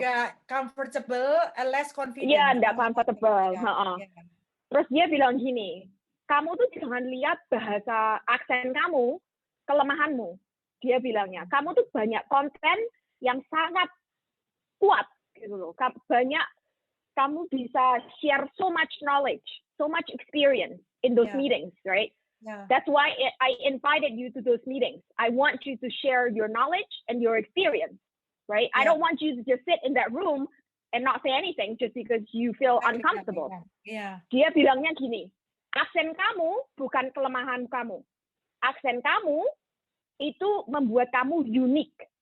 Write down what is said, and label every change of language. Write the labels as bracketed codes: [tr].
[en] Nggak comfortable, less confident. [id] Iya, nggak comfortable. Ya. Terus dia bilang gini, kamu tuh jangan lihat bahasa aksen kamu, kelemahanmu. Dia bilangnya, kamu tuh banyak konten yang sangat kuat gitu loh. [en] Banyak kamu bisa share so much knowledge, so much experience in those meetings, right? Yeah. That's why I invited you to those meetings. I want you to share your knowledge and your experience, right? I don't want you to just sit in that room and not say anything just because you feel uncomfortable. Yeah. [id] Dia bilangnya gini, aksen kamu bukan kelemahan kamu. Aksen kamu itu membuat kamu unik.